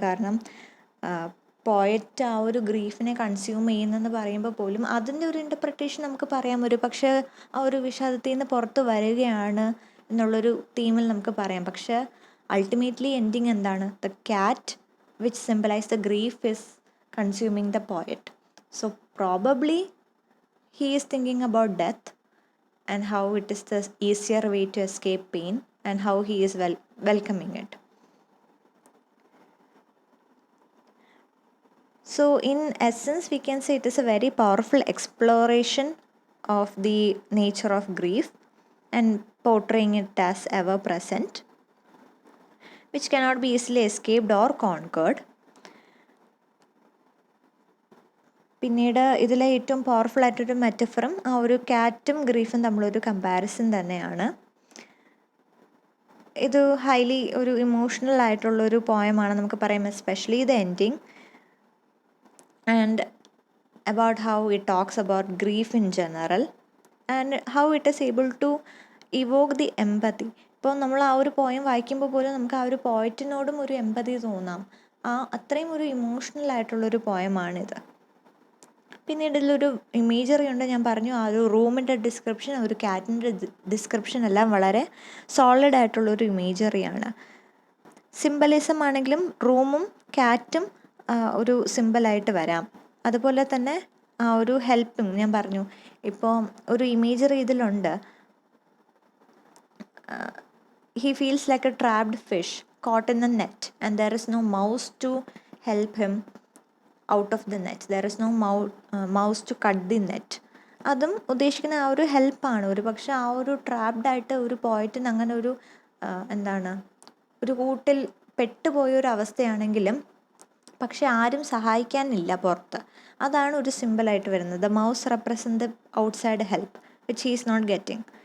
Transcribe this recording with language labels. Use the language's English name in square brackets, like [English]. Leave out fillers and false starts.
[Malayalam] കാരണം പോയറ്റ് ആ ഒരു ഗ്രീഫിനെ കൺസ്യൂം ചെയ്യുന്നെന്ന് പറയുമ്പോൾ പോലും അതിൻ്റെ ഒരു ഇൻ്റർപ്രിട്ടേഷൻ നമുക്ക് പറയാം. ഒരു പക്ഷേ ആ ഒരു വിഷാദത്തിൽ നിന്ന് പുറത്ത് വരികയാണ് എന്നുള്ളൊരു തീമിൽ നമുക്ക് പറയാം. [English] പക്ഷേ ultimately ending the cat which symbolize the grief is consuming the poet. So probably he is thinking about death and how it is the easier way to escape pain and how he is welcoming it. So in essence we can say it is a very powerful exploration of the nature of grief and portraying it as ever present, which cannot be easily escaped or conquered. [Malayalam] പിന്നീട് ഇതിലെ ഏറ്റവും powerful ആയിട്ടൊരു മെറ്റഫറും ആ ഒരു ക്യാറ്റും ഗ്രീഫും തമ്മിലൊരു comparison തന്നെയാണ്. ഇത് highly ഒരു ഇമോഷണൽ ആയിട്ടുള്ളൊരു പോയമാണ് നമുക്ക് പറയാം, [English] Especially the ending and about how it talks about grief in general and how it is able to evoke the empathy. [Malayalam] ഇപ്പോൾ നമ്മൾ ആ ഒരു പോയം വായിക്കുമ്പോൾ പോലും നമുക്ക് ആ ഒരു പോയറ്റിനോടും ഒരു എംപതി തോന്നാം. അത്രയും ഒരു ഇമോഷണൽ ആയിട്ടുള്ളൊരു പോയമാണിത്. പിന്നീട് ഇതിലൊരു ഇമേജറി ഉണ്ട്. ഞാൻ പറഞ്ഞു ആ ഒരു റൂമിൻ്റെ ഡിസ്ക്രിപ്ഷൻ, ഒരു ക്യാറ്റിൻ്റെ ഡിസ്ക്രിപ്ഷൻ എല്ലാം വളരെ സോളിഡ് ആയിട്ടുള്ളൊരു ഇമേജറിയാണ്. സിംബലിസം ആണെങ്കിലും റൂമും ക്യാറ്റും ഒരു സിംബലായിട്ട് വരാം. അതുപോലെ തന്നെ ആ ഒരു ഹെൽപ്പിങ് ഞാൻ പറഞ്ഞു. ഇപ്പോൾ ഒരു ഇമേജറി ഇതിലുണ്ട്. [English] he feels like a trapped fish caught in a net, and there is no mouse to help him out of the net. There is no mouse to cut the net. [Malayalam] അതും ഉദ്ദേശിക്കുന്ന ആ ഒരു ഹെൽപ്പാണ്. ഒരു പക്ഷെ ആ ഒരു ട്രാപ്ഡായിട്ട് ഒരു പോയിറ്റിന് അങ്ങനെ ഒരു എന്താണ് ഒരു കൂട്ടിൽ പെട്ടുപോയൊരു അവസ്ഥയാണെങ്കിലും പക്ഷെ ആരും സഹായിക്കാനില്ല പുറത്ത്. അതാണ് ഒരു സിമ്പിളായിട്ട് വരുന്നത്. [English] The mouse represent the outside help which he is not getting.